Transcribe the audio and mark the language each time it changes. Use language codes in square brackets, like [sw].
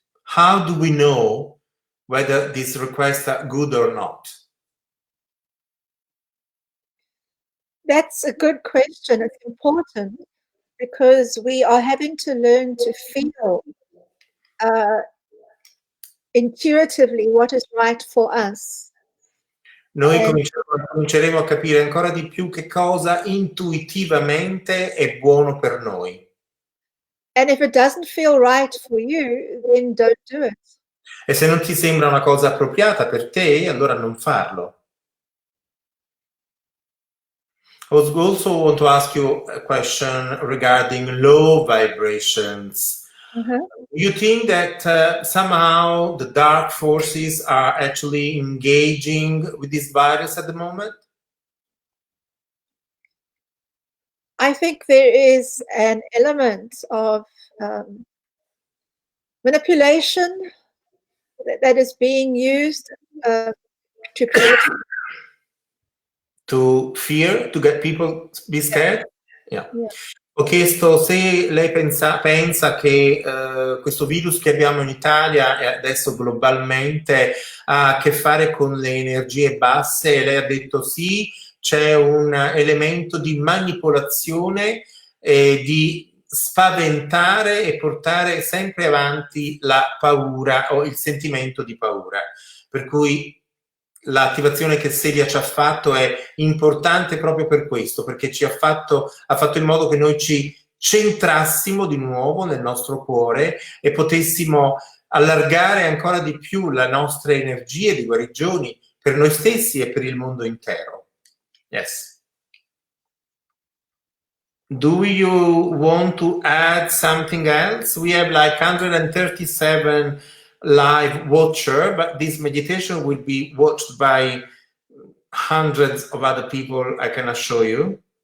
[en] How do we know whether these requests are good or not? That's a good question. It's important because we are having to learn to feel intuitively what is right for us. [it] Noi cominceremo a capire ancora di più che cosa intuitivamente è buono per noi. [en] And if it doesn't feel right for you, then don't do it. [it] E se non ti sembra una cosa appropriata per te, allora non farlo. [en] I also want to ask you a question regarding low vibrations. You think that somehow the dark forces are actually engaging with this virus at the moment? I think there is an element of manipulation that is being used to create to fear, to get people to be scared? Yeah. [it] Ho chiesto se lei pensa che questo virus che abbiamo in Italia e adesso globalmente ha a che fare con le energie basse, e lei ha detto sì, c'è un elemento di manipolazione e di spaventare e portare sempre avanti la paura o il sentimento di paura. Per cui l'attivazione che Celia ci ha fatto è importante proprio per questo, perché ha fatto in modo che noi ci centrassimo di nuovo nel nostro cuore e potessimo allargare ancora di più le nostre energie di guarigioni per noi stessi e per il mondo intero. [en] Yes. Do you want to add something else? We have like 137 live watcher, but this meditation will be watched by hundreds of other people, I can assure you.